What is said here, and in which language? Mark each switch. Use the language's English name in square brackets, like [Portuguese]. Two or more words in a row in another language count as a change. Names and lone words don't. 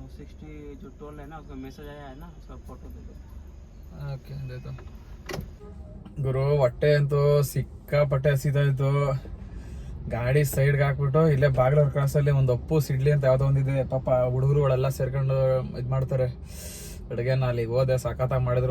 [Hindi] 60 जो टोल है ना उसका मैसेज आया है ना, उसका फोटो दे दो. [Kannada] ಓಕೆ ಆಯ್ತು ಗುರು. ಹೊಟ್ಟೆ ಅಂತೂ ಸಿಕ್ಕಾಪಟ್ಟೆ ಹಸಿತಾ ಇತ್ತು. ಗಾಡಿ ಸೈಡ್ಗೆ ಹಾಕ್ಬಿಟ್ಟು ಇಲ್ಲೇ ಬಾಗ್ಲೂರ್ ಕ್ರಾಸಲ್ಲಿ ಒಂದು ಅಪ್ಪು ಸಿಡ್ಲಿ ಅಂತ ಯಾವುದೋ ಒಂದಿದೆ. ಪಾಪ ಹುಡುಗರುಗಳೆಲ್ಲ ಸೇರ್ಕೊಂಡು ಇದು ಮಾಡ್ತಾರೆ ಅಡುಗೆನ. ಅಲ್ಲಿಗೆ ಹೋದೆ, ಸಖತ್ತಾಗಿ ಮಾಡಿದ್ರು.